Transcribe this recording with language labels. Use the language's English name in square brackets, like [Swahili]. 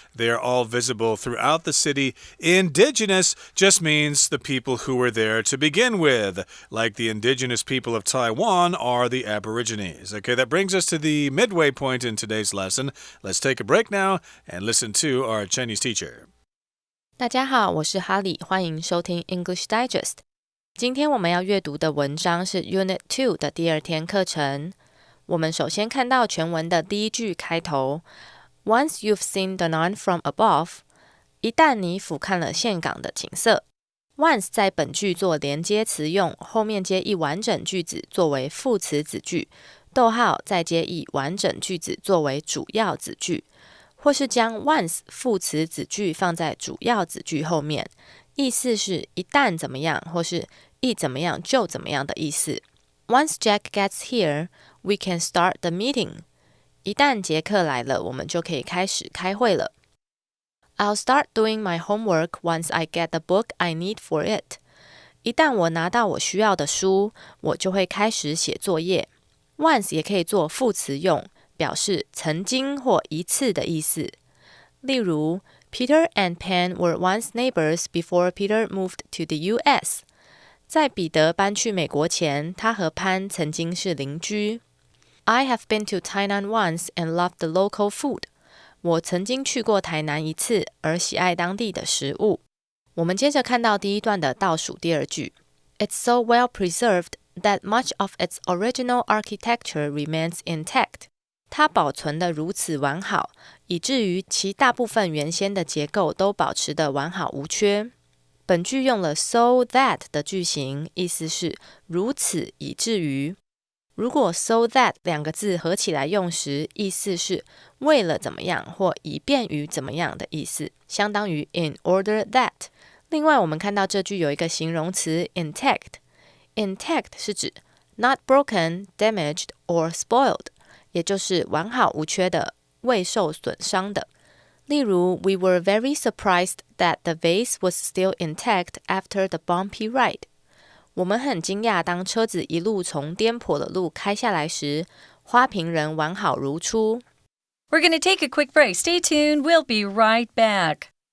[English] They're all visible throughout the city. Indigenous just means the people who were there to begin with, like the indigenous people of Taiwan are the Aborigines. Okay, that brings us to the midway point in today's lesson. Let's take a break now and listen to our Chinese teacher. [Chinese] 大家好，我是哈利，欢迎收听 English Digest。今天我们要阅读的文章是 Unit2 的第2天课程。我们首先看到全文的第一句开头 [English] Once you've seen Da Nang from above， [Chinese] 一旦你俯瞰了岘港的景色。 Once 在本句做连接词用，后面接一完整句子作为副词子句，逗号再接一完整句子作为主要子句，或是将 once 副词子句放在主要子句后面，意思是一旦怎么样，或是一怎么样就怎么样的意思。 [English] Once Jack gets here, we can start the meeting. [Chinese] 一旦杰克来了，我们就可以开始开会了。 [English] I'll start doing my homework once I get the book I need for it. [Chinese] 一旦我拿到我需要的书，我就会开始写作业。 Once 也可以做副词用，表示曾经或一次的意思。例如 [English] Peter and Pan were once neighbors before Peter moved to the US. [Chinese] 在彼得搬去美国前，他和潘曾经是邻居。 [English] I have been to Tainan once and loved the local food. [Chinese] 我曾经去过台南一次，而喜爱当地的食物。我们接着看到第一段的倒数第二句 [English] It's so well preserved that much of its original architecture remains intact. [Chinese] 它保存得如此完好，以至于其大部分原先的结构都保持得完好无缺。本句用了 so that 的句型，意思是如此以至于。如果 so that 两个字合起来用时，意思是为了怎么样或以便于怎么样的意思，相当于 [English] in order that。 [Chinese] 另外我们看到这句有一个形容词 intact。intact 是指 [English] not broken, damaged or spoiled， [Chinese] 也就是完好无缺的，未受损伤的。例如 [English] We were very surprised that the vase was still intact after the bumpy ride. [Chinese] 我们很惊讶当车子一路从颠簸的路开下来时，花瓶仍完好如初。 [English] We're going to take a quick break. Stay tuned. We'll be right back.